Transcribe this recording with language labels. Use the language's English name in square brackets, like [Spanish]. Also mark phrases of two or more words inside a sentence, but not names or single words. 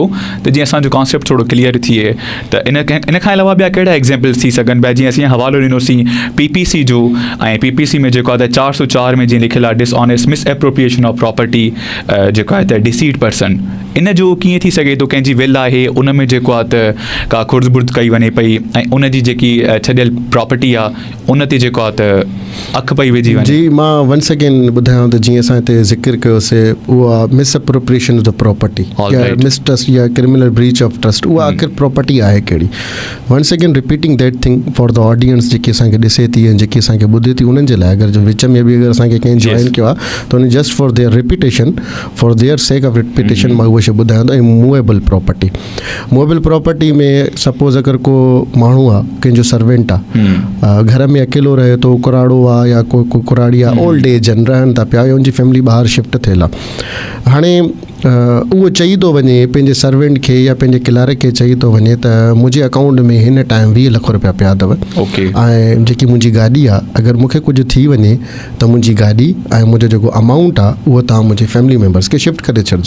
[Sindhi] त जीअं असांजो कॉन्सेप्ट थोरो क्लियर थिए त इन खां अलावा ॿिया कहिड़ा एग्ज़ाम्पल्स थी सघनि पिया जीअं असीं हवालो ॾिनोसीं PPC जो ऐं PPC में जेको आहे त 404 में जीअं लिखियलु आहे [English] dishonest misappropriation of property [Sindhi] जेको आहे त [English] deceased person [Sindhi] इन जो कीअं थी सघे थो कंहिंजी विल आहे उन में जेको आहे त का खुर्दबुर्द कई वञे पई ऐं उन जी जेकी छॾियल प्रॉपर्टी आहे उन ते जेको आहे त अखि पई विझी वञे। जी मां [English] once again [Sindhi] ॿुधायांव त जीअं असां हिते ज़िक्र कयोसीं उहा [English] misappropriation of the property [Sindhi] या मिसट्रस्ट या [English] criminal breach of trust [Sindhi] उहा आख़िर प्रॉपर्टी आहे कहिड़ी। [English] once again repeating that thing for the audience [Sindhi] जेकी असांखे ॾिसे थी ऐं जेकी असांखे ॿुधे थी उन्हनि जे लाइ अगरि जो विच में बि अगरि असांखे कंहिं जॉइन कयो आहे त उन [English] just for their repetition for their sake of repetition [Sindhi] मां उहो शइ ॿुधायां थो। ऐं [English] movable property [Sindhi] में सपोज़ अगरि को माण्हू आहे कंहिंजो सर्वेंट आहे घर में अकेलो रहे थो कुराड़ो आहे या को कुराड़ी आहे [English] old age [Sindhi] आहिनि रहनि था पिया या उनजी फैमिली ॿाहिरि शिफ्ट थियल आहे हाणे उहो चई थो वञे पंहिंजे सर्वेंट खे या पंहिंजे किलारे खे चई थो वञे त मुंहिंजे अकाउंट में हिन टाइम 20 लख रुपया पिया अथव ऐं जेकी मुंहिंजी गाॾी आहे अगरि मूंखे कुझु थी वञे त मुंहिंजी गाॾी ऐं मुंहिंजो जेको अमाउंट आहे उहो तव्हां मुंहिंजे [English] family members [Sindhi] खे शिफ्ट करे छॾिजो।